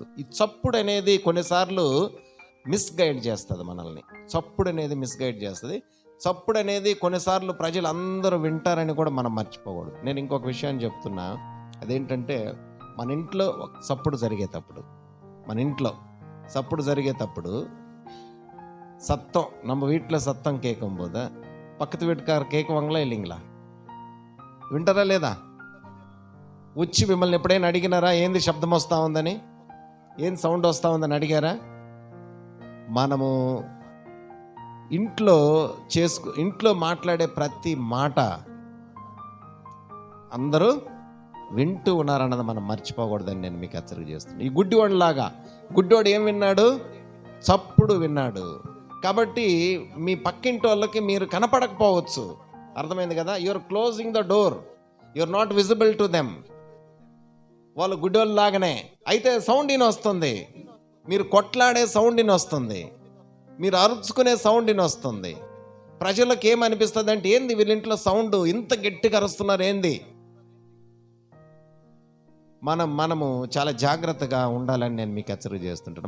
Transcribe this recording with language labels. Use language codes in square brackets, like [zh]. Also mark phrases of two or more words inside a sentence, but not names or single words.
[te] ఈ చప్పుడు అనేది కొన్నిసార్లు మిస్గైడ్ చేస్తుంది మనల్ని. చప్పుడు అనేది మిస్గైడ్ చేస్తుంది. చప్పుడు అనేది కొన్నిసార్లు ప్రజలు అందరూ వింటారని కూడా మనం మర్చిపోకూడదు. నేను ఇంకొక విషయాన్ని చెప్తున్నా, అదేంటంటే మన ఇంట్లో చప్పుడు జరిగేటప్పుడు [ta] சத்தம் நம்ம வீட்டில் சத்தம் கேட்கும்போது பக்கத்து வீட்டுக்காரர் கேட்குவாங்களா இல்லைங்களா? [te] వింటారా లేదా? వచ్చి మిమ్మల్ని ఎప్పుడైనా అడిగినారా ఏంది శబ్దం వస్తూ ఉందని, ఏం సౌండ్ వస్తూ ఉందని అడిగారా? మనము ఇంట్లో మాట్లాడే ప్రతి మాట అందరూ వింటూ ఉన్నారన్నది మనం మర్చిపోకూడదని నేను మీకు హెచ్చరిక చేస్తున్నాను. ఈ గుడ్డివాడు ఏం విన్నాడు? చప్పుడు విన్నాడు. కాబట్టి మీ పక్కింటి వాళ్ళకి మీరు కనపడకపోవచ్చు. అర్థమైంది కదా? [en] you're closing the door, you're not visible to them. [te] వాళ్ళు గుడ్డివాళ్ళు లాగానే. అయితే సౌండ్ వస్తుంది, మీరు కొట్లాడే సౌండ్ వస్తుంది, మీరు అరుచుకునే సౌండ్ వస్తుంది. ప్రజలకు ఏమనిపిస్తుంది అంటే, ఏంది వీళ్ళింట్లో సౌండ్ ఇంత గట్టిగా అరుస్తున్నారు ఏంది? మనము చాలా జాగ్రత్తగా ఉండాలని నేను మీకు హెచ్చరిక చేస్తుంటాను.